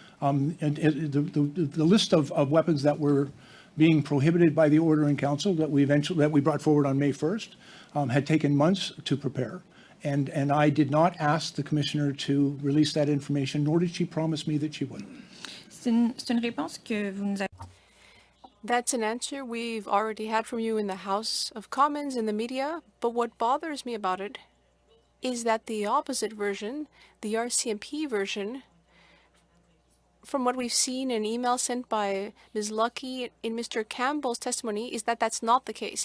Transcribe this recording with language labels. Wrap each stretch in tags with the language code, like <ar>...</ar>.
<en>The list of weapons that were being prohibited by the order in council that we brought forward on May 1st had taken months to prepare. And I did not ask the Commissioner to release that information, nor did she promise me that she would.</en> <fr>C'est une réponse que vous nous avez.</fr> <en>That's an answer we've already had from you in the House of Commons in the media, but what bothers me about it is that the opposite version, the RCMP version, from what we've seen in email sent by Ms. Lucky in Mr. Campbell's testimony, is that that's not the case.</en>